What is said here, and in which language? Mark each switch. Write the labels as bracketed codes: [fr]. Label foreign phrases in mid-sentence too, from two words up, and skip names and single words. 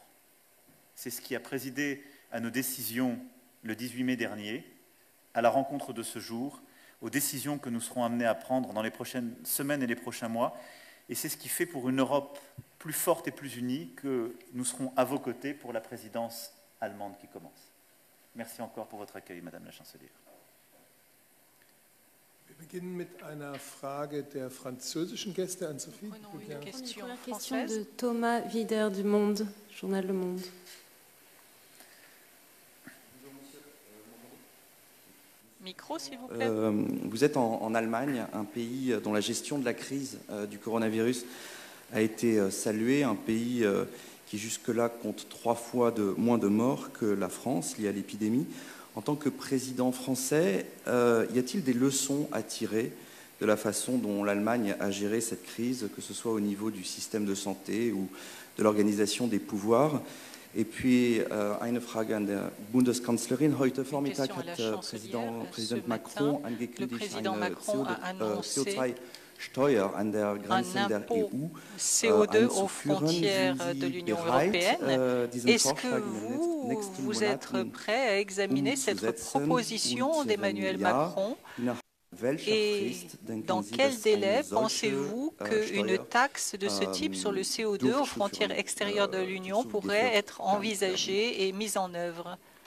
[fr] C'est ce qui a présidé à nos décisions le 18 mai dernier, à la rencontre de ce jour, aux décisions que nous serons amenés à prendre dans les prochaines semaines et les prochains mois. Et c'est ce qui fait pour une Europe plus forte et plus unie que nous serons à vos côtés pour la présidence allemande qui commence. Merci encore pour votre accueil, Madame la Chancelière. [de] Wir beginnen mit einer Frage der französischen Gäste an Sophie. [fr] Une question de Thomas Wider du Monde, journal Le Monde. Micro, s'il vous plaît. Vous êtes en Allemagne, un pays dont la gestion de la crise du coronavirus a été saluée, un pays qui jusque-là compte 3 fois moins de morts que la France liée à l'épidémie. En tant que président français, y a-t-il des leçons à tirer de la façon dont l'Allemagne a géré cette crise, que ce soit au niveau du système de santé ou de l'organisation des pouvoirs? Et puis, [de] eine Frage an der Bundeskanzlerin. Heute Vormittag hat Präsident Macron angekündigt, eine CO2-Steuer an der Grenzen der EU [fr] CO2 aux frontières de l'Union européenne. Est-ce que vous êtes prêt à examiner cette proposition d'Emmanuel Macron? Et dans quel délai pensez-vous qu'une taxe de ce type sur le CO2 aux frontières extérieures de l'Union pourrait être envisagée et mise en œuvre?